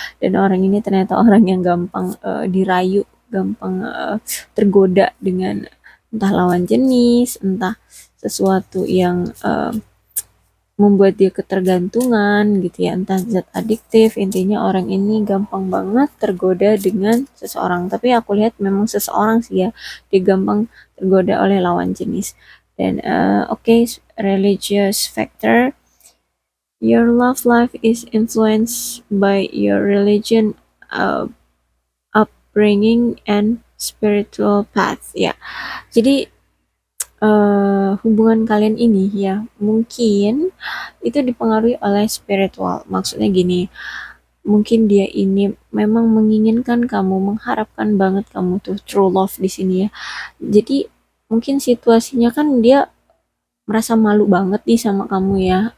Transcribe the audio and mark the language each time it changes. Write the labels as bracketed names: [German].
[Indonesian] Dan orang ini ternyata orang yang gampang dirayu, gampang tergoda dengan entah lawan jenis, entah sesuatu yang membuat dia ketergantungan gitu ya, entah zat adiktif. Intinya orang ini gampang banget tergoda dengan seseorang, tapi aku lihat memang seseorang sih ya, dia gampang tergoda oleh lawan jenis. [English] Dan okay, religious factor, your love life is influenced by your religion, uh, upbringing and spiritual path, ya. [Indonesian] Jadi hubungan kalian ini ya mungkin itu dipengaruhi oleh spiritual. Maksudnya gini, mungkin dia ini memang menginginkan kamu, mengharapkan banget kamu tuh true love di sini ya. Jadi mungkin situasinya kan dia merasa malu banget nih sama kamu ya.